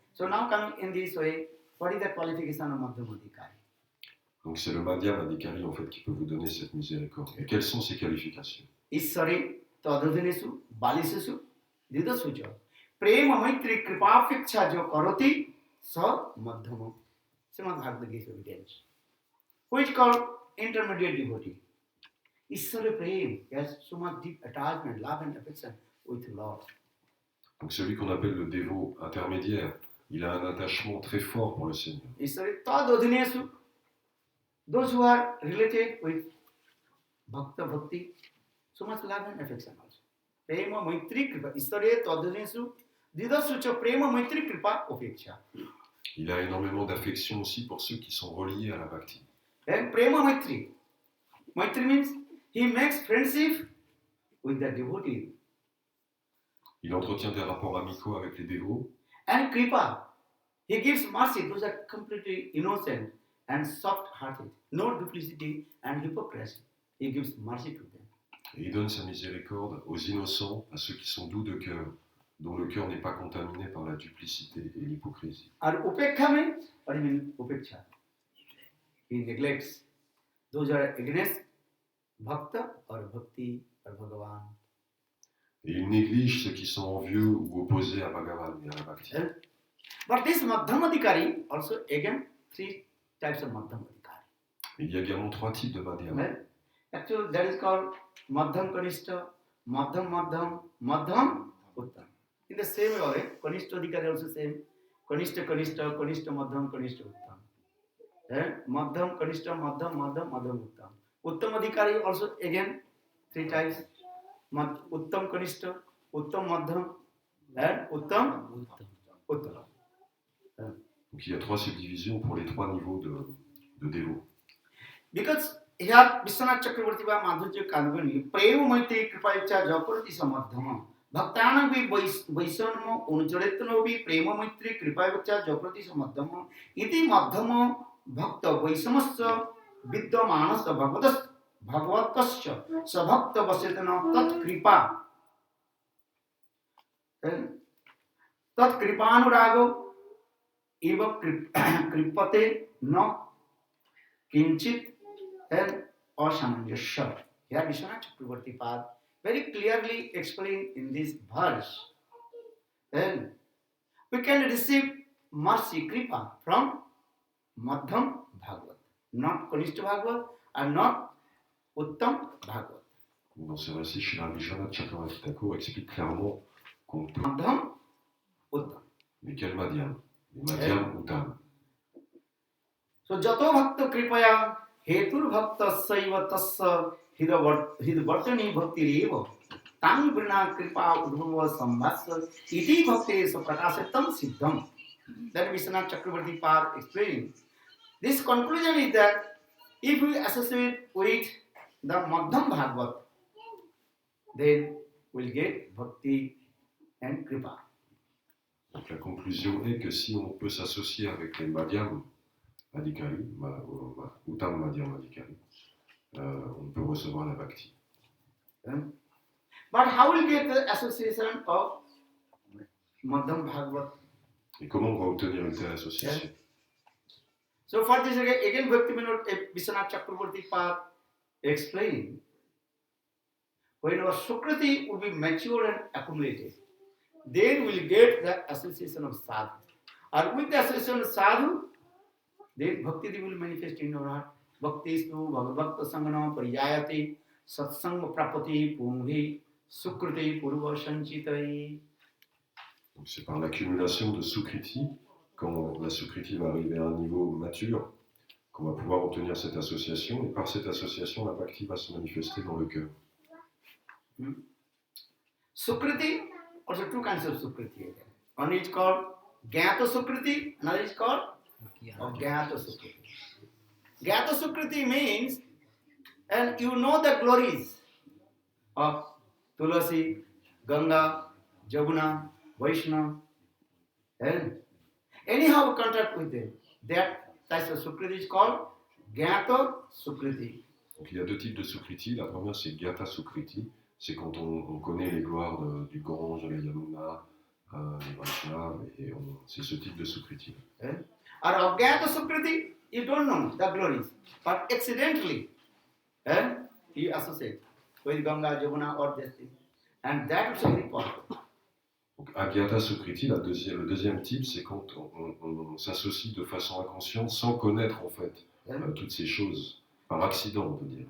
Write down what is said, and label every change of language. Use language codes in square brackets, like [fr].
[en] So now coming in this way, what is the qualification of Madhyamadhikari? [fr] Donc c'est le Madhyamadhikari en fait qui peut vous donner cette miséricorde. Et quelles sont ses qualifications? [sa] Ishwari tadadhinesu balisesu didasuja prema maitri kripapeksha jo karoti sa madhyama. [en] Srimad Bhagavad gives evidence. Which is called intermediate devotee. Ishwari prem has so much deep attachment, love and affection with Lord. [fr] Donc celui qu'on appelle le dévot intermédiaire, il a un attachement très fort pour le Seigneur. [sa] Ishwari tadadhinesu. [en] Those who are related with bhakti, so much love and affection also. [sa] Prema maitri kripa. Ishwari tadadhinesu didasucha prema maitri kripa upeksha. [fr] Il a énormément d'affection aussi pour ceux qui sont reliés à la bhakti. [en] And prema maitri. Maitri means he makes friendship with the devotee. [fr] Il entretient des rapports amicaux avec les dévots. [en] And kripa. He gives mercy. Those are completely innocent and soft-hearted. No duplicity and hypocrisy. He gives mercy to them. [fr] Et il donne sa miséricorde aux innocents, à ceux qui sont doux de cœur, dont le cœur n'est pas contaminé par la duplicité et l'hypocrisie. [en] And upekha means, what do you mean upeksha? He neglects. Those are against bhakta or bhakti or Bhagavan. [fr] Et il néglige ceux qui sont envieux ou opposés à Bhagavan et à la bhakti. [en] But this Madhyamadhikari also again three types of Madhyamadhikari. [fr] Il y a également trois types de madhyam. [en] Actually that is called Madhyam Kanishta, Madhyam Madhyam, Madhyam Uttam. In the same way, Kanishthadhikari also same. Kanishta Kanishta, Kanishta Madhyam, Kanishta Uttam. Madhyam Kanishta, Madhyam Madhyam, Madhyam Uttam. Uttamadhikari also again three types. Uttam Kanishta, Uttam Madhyam and Uttam Uttam. [fr] Donc il y a trois subdivisions pour les trois niveaux de dévots. [en] Because here Vishwanath Chakravarti by Madhurya Kanvani, [sa] Prema Maitri Kripayicha Jakarati Samadhyama. Bhaktanam vi Vaishanama Unucharetano vi Prema Maitri Kripayicha Jakarati Samadhyama. Iti Madhyama Bhakta Vaishamasya Vidyamanasya Bhagavatasya Sabhakta Vasetana Tat Kripa. Tat Kripanurago Eva Kripate no Kinchit and Asamanjasya. [en] Here Vishwanath Chakravarti Pad very clearly explained in this verse. Then we can receive mercy, kripa from Madhyam Bhagavat, not Kanishta Bhagavat and not Uttam Bhagavat. [fr] Dans ce récit, Srila Vishwanath Chakravarti Thakur explique clairement qu'on peut [en] Madhyam Uttam. [fr] Mais quel madhyam? Le madhyam uttam. [sa] So jato bhakta kripaya hetur bhakta saiva tassa hidvartani bhakti reva tang vrina kripa udhava sambhasa iti bhakte so prakasatam siddham. [en] That Vishwanath Chakravarti Pad explained. This conclusion is that if we associate with the Madhyam Bhagavad, then we'll get bhakti and kripa. [fr] Donc la conclusion est que si on peut s'associer avec les madhyam adhikari, uttam madhyam adhikari, on peut recevoir la bhakti. [en] But how will get the association of Madhyam Bhagavad? [fr] Et comment on va obtenir une telle association? [en] So for this again Bhaktivinoda Vishwanath Chakravarti Pad explained, when our Sukriti will be mature and accumulated, then we will get the association of sadhu. And with the association of sadhu, then bhakti will manifest in our heart. [sa] Bhakti stu bhagavakta sangana pariyayate satsang prapati punghi sukriti purva sanchitai. [fr] Donc c'est par l'accumulation de sukriti, quand la sukriti va arriver à un niveau mature, qu'on va pouvoir obtenir cette association, et par cette association, la bhakti va se manifester dans le cœur. [en] Sukriti, also two kinds of sukriti. One is called Gyata Sukriti, another is called Gyata Sukriti. Gyata Sukriti means, and you know the glories of Tulasi, Ganga, Jamuna, Vaishnava, and anyhow contact with them. That type of Sukriti is called Gyata Sukriti. [fr] Donc il y a deux types de sukriti. La première c'est Gyata Sukriti, c'est quand on connaît les gloires du Gange, de la Yamuna, des Vaishnava, et c'est ce type de sukriti. [en] Or of Gyata Sukriti, you don't know the glories, but accidentally you associate with Ganga, Jamuna or this thing. And that is very important. [fr] Donc Agyata Sukriti, le deuxième type, c'est quand on s'associe de façon inconsciente sans connaître en fait toutes ces choses, par accident on peut dire.